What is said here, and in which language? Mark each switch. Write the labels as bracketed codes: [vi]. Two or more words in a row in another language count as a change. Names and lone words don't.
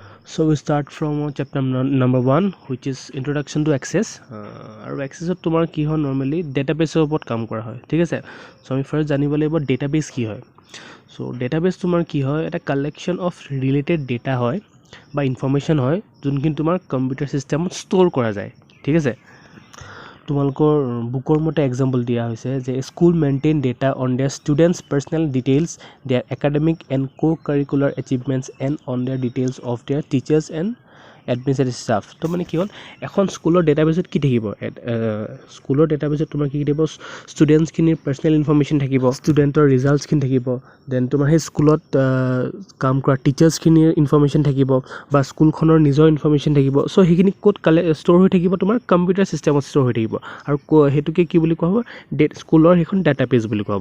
[en] So we start from chapter number 1, which is introduction to access. [as] আৰু accessত তোমাৰ কি হয় normally database ওপৰত কাম কৰা হয় ঠিক আছে so আমি first জানিব লাগিব database কি হয় so database তোমাৰ কি হয় এটা [en] collection of related data [as] হয় বা information হয় যোনখিনি তোমাৰ [en] computer system [as] store কৰা যায় ঠিক আছে তোমালোকৰ বুকৰ মতে এক্সাম্পল দিয়া হৈছে যে [en] school maintain data on their students personal details their academic and co-curricular achievements and on their details of their teachers and administrative staff [as] তো মানে কি হ'ল এখন স্কুলৰ ডেটাবেছত কি থাকিব স্কুলৰ ডেটাবেছত তোমাৰ কি থাকিব ষ্টুডেণ্টছখিনিৰ [en] personal information [as] থাকিব ষ্টুডেণ্টৰ ৰিজাল্টছখিনি থাকিব দেন তোমাৰ সেই স্কুলত কাম কৰা টিচাৰ্ছখিনিৰ ইনফৰমেশ্যন থাকিব বা স্কুলখনৰ নিজৰ ইনফৰমেশ্যন থাকিব চ' সেইখিনি ক'ত ষ্ট'ৰ হৈ থাকিব তোমাৰ [en] computer system [as] ষ্ট'ৰ হৈ থাকিব আৰু সেইটোকে কি বুলি কোৱা হ'ব স্কুলৰ সেইখন ডাটাবেছ বুলি কোৱা হ'ব